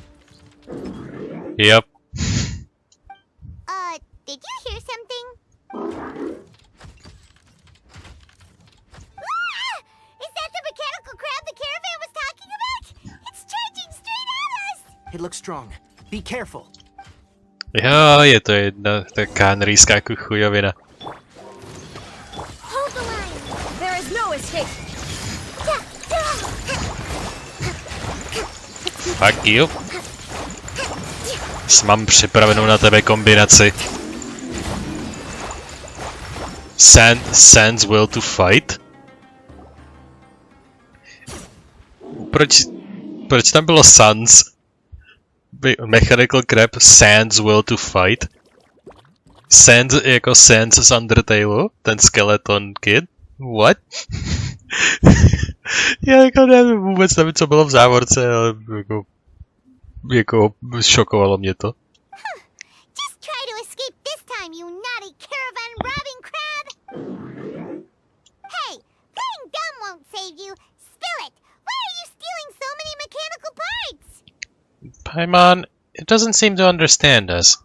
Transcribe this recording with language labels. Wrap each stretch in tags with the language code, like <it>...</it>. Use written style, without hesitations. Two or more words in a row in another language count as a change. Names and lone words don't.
<en>Yep. Did you hear something? Is that the mechanical crab the caravan was talking about? It's charging straight at us! It looks strong. Be careful.</en> <cs>Jo, je to jedna taká nrýská chujovina.</cs> <en>Hold the line. There is no escape. Fuck you.</en> <cs>Mám připravenou na tebe kombinaci.</cs> <en>Sans will to fight?</en> <cs>Proč tam bylo Sans?</cs> <en>Mechanical crab, Sans will to fight?</en> <cs>Sans jako Sans z Undertale?</cs> <en>Ten skeleton kid? What?</en> <cs>Já jako nevím, vůbec nevím, co bylo v závorce, ale jako šokovalo mě to.</cs> <en>Just try to escape this time, you naughty caravan robbing crab! Hey, playing dumb won't save you. Spill it! Why are you stealing so many mechanical parts? Paimon, it doesn't seem to understand us.</en>